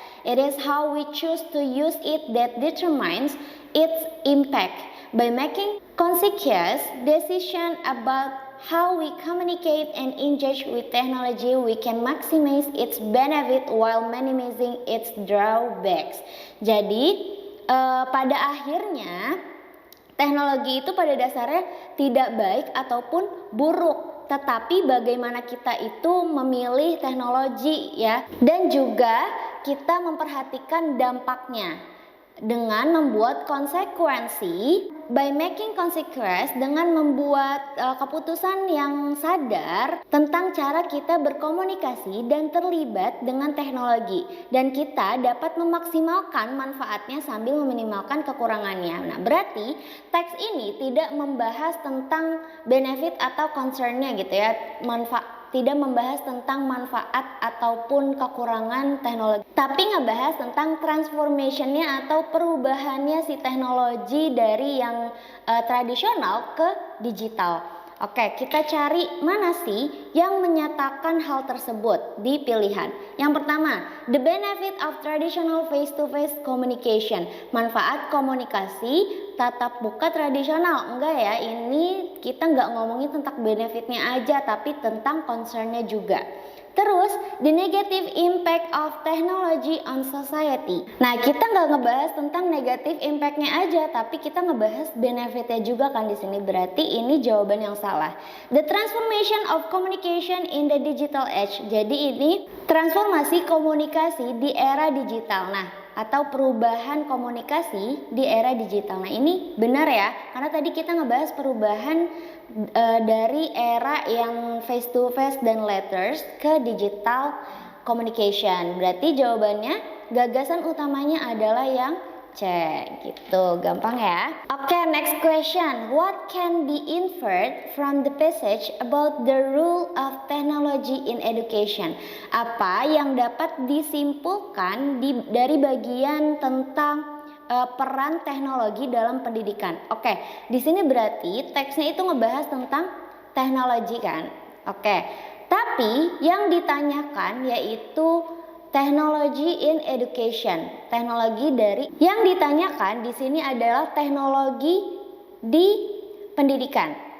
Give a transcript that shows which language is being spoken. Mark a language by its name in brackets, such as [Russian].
[English] It is how we choose to use it that determines its impact. By making conscious decision about how we communicate and engage with technology, we can maximize its benefit while minimizing its drawbacks. [Indonesian] Jadi, pada akhirnya teknologi itu pada dasarnya tidak baik ataupun buruk, tetapi bagaimana kita itu memilih teknologi ya, dan juga kita memperhatikan dampaknya dengan membuat konsekuensi. [English] By making consequence, [Indonesian] dengan membuat keputusan yang sadar tentang cara kita berkomunikasi dan terlibat dengan teknologi, dan kita dapat memaksimalkan manfaatnya sambil meminimalkan kekurangannya. Nah, berarti teks ini tidak membahas tentang benefit atau concernnya gitu ya, tidak membahas tentang manfaat ataupun kekurangan teknologi, tapi ngebahas tentang transformationnya atau perubahannya si teknologi dari yang tradisional ke digital. Oke, kita cari mana sih yang menyatakan hal tersebut di pilihan. Yang pertama, [English] the benefit of traditional face-to-face communication. [Indonesian] Manfaat komunikasi tatap muka tradisional. Enggak ya, ini kita nggak ngomongin tentang benefitnya aja, tapi tentang concernnya juga. [English] Terus, the negative impact of technology on society. [Indonesian] Nah, kita nggak ngebahas tentang negative impactnya aja, tapi kita ngebahas benefitnya juga kan di sini. Berarti ini jawaban yang salah. [English] The transformation of communication in the digital age. [Indonesian] Jadi ini transformasi komunikasi di era digital. Nah, atau perubahan komunikasi di era digital. Nah, ini benar ya, karena tadi kita ngebahas perubahan dari era yang face to face dan letters ke digital communication. Berarti jawabannya gagasan utamanya adalah yang C gitu, gampang ya. [English] Oke, next question. What can be inferred from the passage about the role of technology in education? [Indonesian] Apa yang dapat disimpulkan dari bagian tentang peran teknologi dalam pendidikan? Oke, di sini berarti teksnya itu ngebahas tentang teknologi kan? Oke, tapi yang ditanyakan yaitu [English] Technology in education. [Indonesian] Teknologi dari yang ditanyakan di sini adalah teknologi di pendidikan.